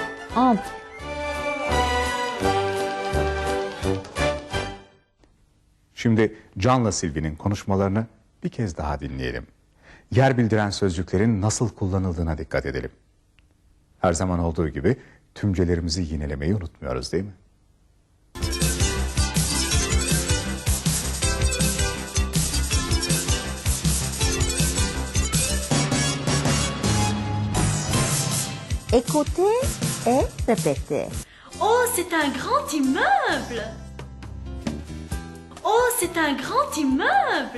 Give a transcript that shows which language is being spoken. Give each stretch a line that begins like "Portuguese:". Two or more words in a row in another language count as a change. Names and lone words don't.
French: Entre.
Turkish: Şimdi Can'la Sylvie'nin konuşmalarını bir kez daha dinleyelim. Yer bildiren sözcüklerin nasıl kullanıldığına dikkat edelim. Her zaman olduğu gibi tümcelerimizi yinelemeyi unutmuyoruz, değil mi?
French: Écoutez et répétez. Oh, c'est un grand immeuble. Oh, c'est un grand immeuble.